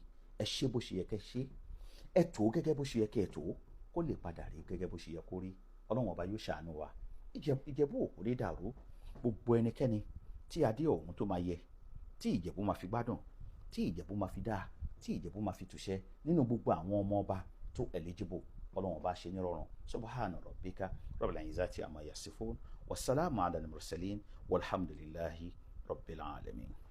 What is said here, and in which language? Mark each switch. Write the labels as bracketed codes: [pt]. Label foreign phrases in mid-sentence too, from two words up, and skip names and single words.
[yo] ẹ ṣe bó ṣe yẹ kẹ́ ṣe, ẹ tó gẹ́gẹ́ bó ṣe yẹ kẹ́ ẹ tó, kó lè padà rí gẹ́gẹ́ bó ṣe yẹ kó rí. Ọlọ́run ọba yóò ṣàánú wa. Ìjẹ̀bú ò lè dàrú. gbogbo ẹnikẹ́ni tí adé ọ̀hún tó máa yẹ, tí Ìjẹ̀bú máa fi gbádùn, tí Ìjẹ̀bú máa fi dáa, tí Ìjẹ̀bú máa fi túṣẹ́ nínú gbogbo àwọn ọmọ ọba tó eligible, Ọlọ́run ọba ṣe nírọ̀rùn. [ar] سبحان ربك رب العزة عما يصفون، والسلام على المرسلين، والحمد لله رب العالمين.